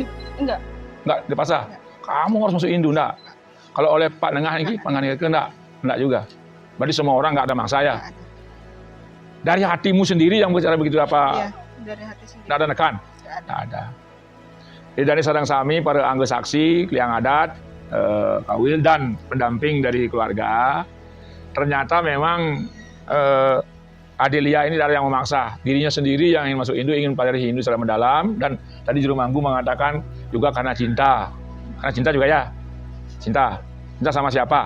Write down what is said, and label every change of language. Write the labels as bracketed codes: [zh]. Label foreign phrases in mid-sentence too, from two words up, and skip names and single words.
[id] Enggak. Nggak dipaksa. Kamu harus masuk Hindu, nggak. Kalau oleh Pak Nengah ini, enggak juga. Berarti semua orang nggak ada maksa ya. Dari hatimu sendiri yang bicara begitu apa? Iya, dari hati sendiri. Nggak ada nekan? Nggak ada. Jadi dari [ban] sarang sami, [id] para anggota saksi, kliang adat, kawil dan pendamping dari keluarga, ternyata memang Adelia ini dari yang memaksa dirinya sendiri yang ingin masuk Hindu, ingin mempelajari Hindu secara mendalam, dan tadi Juru Manggu mengatakan juga karena cinta. Karena cinta juga ya? Cinta. Cinta sama siapa?